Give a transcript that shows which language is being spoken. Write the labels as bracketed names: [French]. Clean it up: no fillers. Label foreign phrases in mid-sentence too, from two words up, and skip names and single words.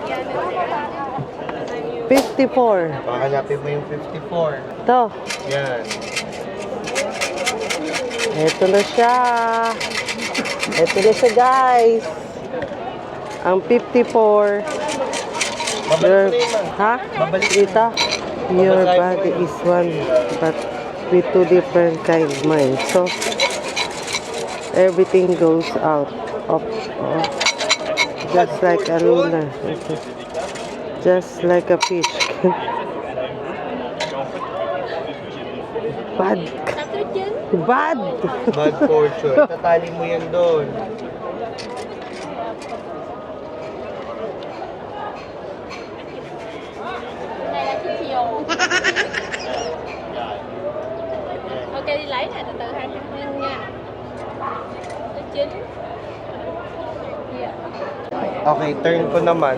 [Filipino] 54. Hanapin mo yung 54. Ito. Yan. Ito na siya. Ito na siya, guys. Ang 54. Babalik mo na yun, Ma. Ha? Babalik mo. Dito. [English] Your body is one, but with two different kind of mind. So, everything goes out of just like a luna. Just like a fish. Bad. Bad. Bad fortune. [Filipino] Tatali mo yan doon. [Vietnamese] Ok đi lấy này từ từ 200 nhân nha. Thứ 9. [Filipino] Okay, turn ko naman.